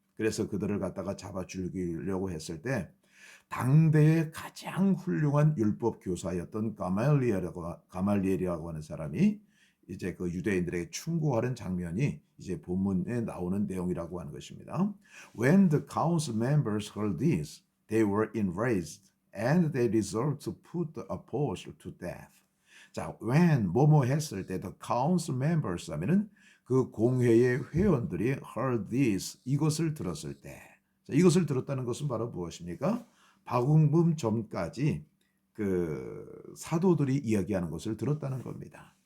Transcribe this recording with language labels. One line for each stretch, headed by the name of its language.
Korean: 그래서 그들을 갖다가 잡아 죽이려고 했을 때 당대의 가장 훌륭한 율법 교사였던 가말리엘이라고 하는 사람이 이제 그 유대인들에게 충고하는 장면이 이제 본문에 나오는 내용이라고 하는 것입니다.
English: When the council members heard this, they were enraged and they resolved to put the apostle to death.
Korean: 자, when 뭐뭐 했을 때
English: the council members
Korean: 하면은 그 공회의 회원들이
English: heard this
Korean: 이것을 들었을 때, 자, 이것을 들었다는 것은 바로 무엇입니까? 박웅금 전까지 그 사도들이 이야기하는 것을 들었다는 겁니다.